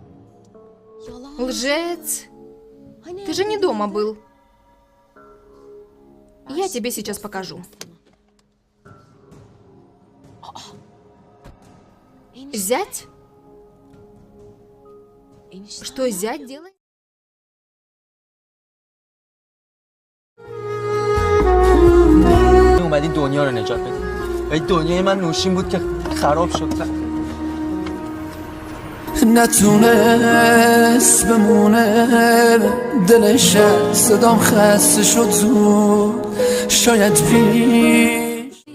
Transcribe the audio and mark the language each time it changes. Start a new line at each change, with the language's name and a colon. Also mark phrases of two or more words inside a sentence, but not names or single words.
Russian: Лжец! Ты же не дома был. Я тебе сейчас покажу. Зять? Что зять делает?
Persian: اومدی دنیا رو نجات بدی ولی دنیای من نوشین بود که خراب شد. نتونست بمونه دلش صدام خسته شد زود شاید پیش